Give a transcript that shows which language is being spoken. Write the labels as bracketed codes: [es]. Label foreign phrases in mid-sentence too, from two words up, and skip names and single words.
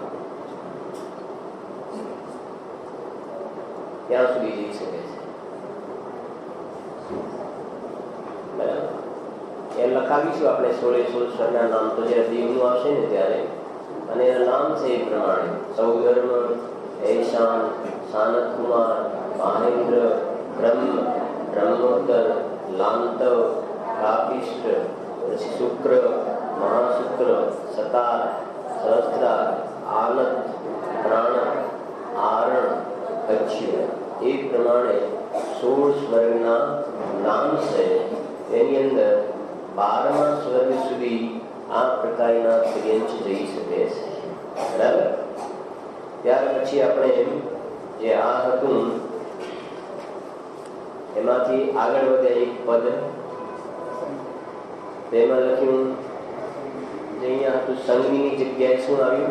[gu] ત્યાં સુધી જઈ શકે છે, બરાબર। એ લખાવીશું આપણે 16 સ્વરના નામ, તો જયારે દેવનું આવશે ને ત્યારે, અને એના નામ છે એ પ્રમાણે સૌધર્મ, ऐशान, सानत कुमार, महेंद्र, ब्रह्म, ब्रह्मोत्तर, लांतव, कापिष्ट, शुक्र, महाशुक्र, सतार, सहस्त्रार, आनत, प्राण, आरण, कच्छ, એ પ્રમાણે 16 સ્વર્ગના નામ છે। એની અંદર 12મા સ્વર્ગ સુધી આ પ્રકારના ત્રિયંશ જઈ શકે છે, બરાબર। ત્યાર પછી આપણે જે આ હતું એમાંથી આગળ વધ્યા એક પદ, તેમાં લખ્યું જે અહીંયા હતું સંગની જગ્યાએ શું આવ્યું?